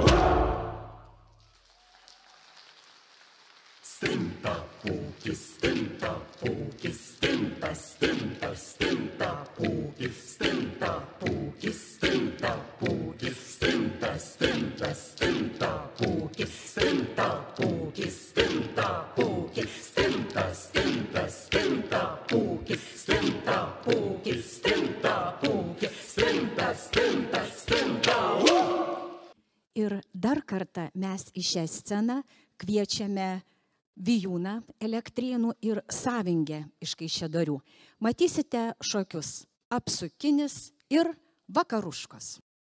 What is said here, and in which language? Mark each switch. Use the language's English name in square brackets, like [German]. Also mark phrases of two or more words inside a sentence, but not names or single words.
[Lithuanian] Stinta, pūkis, stinta, pūkis, stinta, stinta, stinta, pūkis, stinta, pūkis, stinta, pūkis, stinta, stinta, stinta, pūkis, stinta, pūkis, stinta, pūkis, stinta, stinta, stinta, pūkis, stinta, pūkis, stinta, pūkis, stinta, stinta, stinta. Ir dar kartą mes į šią sceną kviečiame Vijūną Elektrėnų ir Savingę iš Kaišiadorių. Matysite šokius Apsukinis ir Vakaruškos.